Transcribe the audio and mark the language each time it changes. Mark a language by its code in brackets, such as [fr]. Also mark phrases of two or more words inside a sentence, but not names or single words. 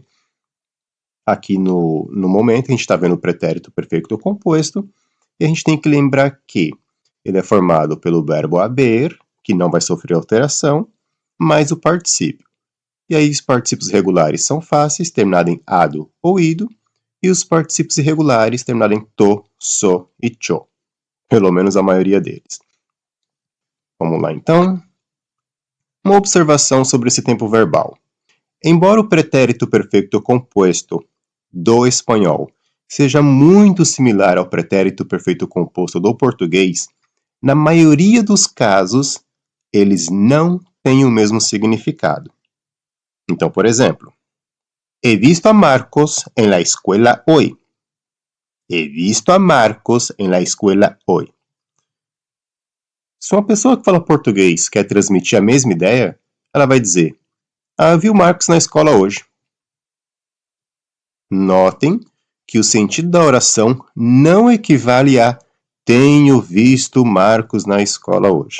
[pt] Aqui no momento a gente está vendo o pretérito perfeito composto e a gente tem que lembrar que ele é formado pelo verbo haber, que não vai sofrer alteração, mais o particípio. E aí os particípios regulares são fáceis, terminados em ado ou ido, e os particípios irregulares terminados em to, so e cho. Pelo menos a maioria deles. Vamos lá então. Uma observação sobre esse tempo verbal. Embora o pretérito perfeito composto do espanhol seja muito similar ao pretérito perfeito composto do português, na maioria dos casos, eles não têm o mesmo significado. Então, por exemplo, [es] he visto a Marcos en la escuela hoy. He visto a Marcos en la escuela hoy. [pt] Se uma pessoa que fala português quer transmitir a mesma ideia, ela vai dizer: eu vi o Marcos na escola hoje. Notem que o sentido da oração não equivale a tenho visto Marcos na escola hoje.